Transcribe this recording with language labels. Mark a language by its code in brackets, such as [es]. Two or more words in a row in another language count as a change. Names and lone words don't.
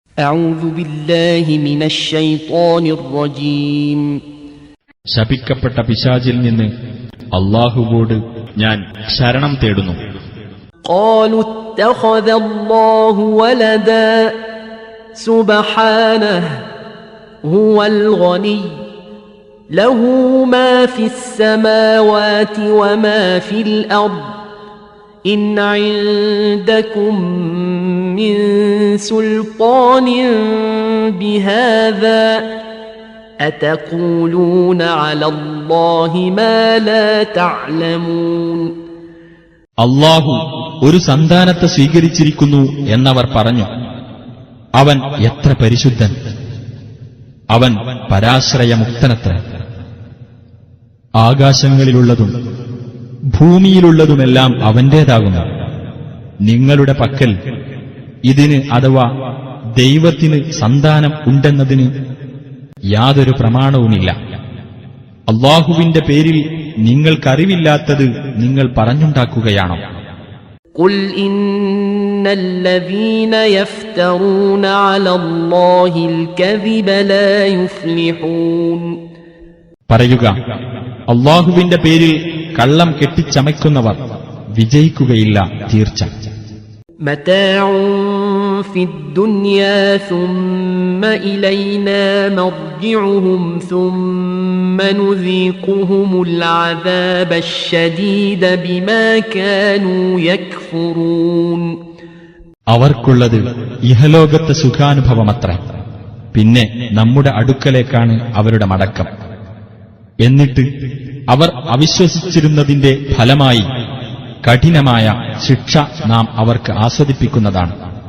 [ar] أعوذ بالله من الشيطان الرجيم [ml] ശപിക്കപ്പെട്ട പിശാചിൽ നിന്ന് അല്ലാഹുവോട് ഞാൻ ശരണം തേടുന്നു. [ar] قالوا اتخذ الله ولدا سبحانه هو الغني له ما في السماوات وما في الأرض إن عندكم من سلطان بهذا أتقولون على الله ما لا تعلمون. [ml] അല്ലാഹു ഒരു സന്താനത്തെ സ്വീകരിച്ചിരിക്കുന്നു എന്നവർ പറഞ്ഞു. അവൻ എത്ര പരിശുദ്ധൻ, അവൻ പരാശ്രയമുക്തനത്ര. ആകാശങ്ങളിലുള്ളതും ഭൂമിയിലുള്ളതുമെല്ലാം അവന്റേതാകുന്നു. നിങ്ങളുടെ പക്കൽ ഇതിന് അഥവാ ദൈവത്തിന് സന്താനം ഉണ്ടെന്നതിന് യാതൊരു പ്രമാണവുമില്ല. അല്ലാഹുവിന്റെ പേരിൽ നിങ്ങൾക്കറിവില്ലാത്തത് നിങ്ങൾ പറഞ്ഞുണ്ടാക്കുകയാണോ? [ar] قل إن الذين يفترون على الله الكذب لا يفلحون. [ml] പറയുക, അല്ലാഹുവിന്റെ പേരിൽ കള്ളം കെട്ടിച്ചമയ്ക്കുന്നവർ വിജയിക്കുകയില്ല തീർച്ച. [ar] متاع في الدنيا ثم إلينا مرجعهم ثم نذيقهم العذاب الشديد بما كانوا يكفرون. [ml] അവർക്കുള്ളത് ഇഹലോകത്തെ സുഖാനുഭവമത്രേ. പിന്നെ നമ്മുടെ അടുക്കലേക്കാണ് അവരുടെ മടക്കം. എന്നിട്ട് അവർ അവിശ്വസിച്ചിരുന്നതിന്റെ ഫലമായി കഠിനമായ ശിക്ഷ നാം അവർക്ക് ആസ്വദിപ്പിക്കുന്നതാണ്.